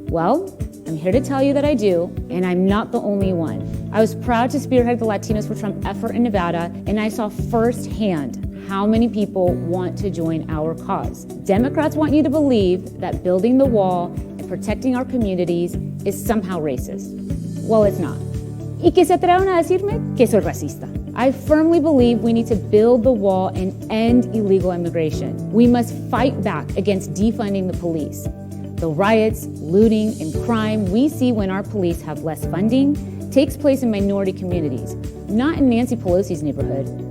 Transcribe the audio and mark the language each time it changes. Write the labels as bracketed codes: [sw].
[en] Well, I'm here to tell you that I do, and I'm not the only one. I was proud to spearhead the Latinos for Trump effort in Nevada, and I saw firsthand how many people want to join our cause. Democrats want you to believe that building the wall and protecting our communities is somehow racist. Well, it's not. [es] Y que se atrevan a decirme que soy racista. [en] I firmly believe we need to build the wall and end illegal immigration. We must fight back against defunding the police. The riots, looting, and crime we see when our police have less funding takes place in minority communities, not in Nancy Pelosi's neighborhood.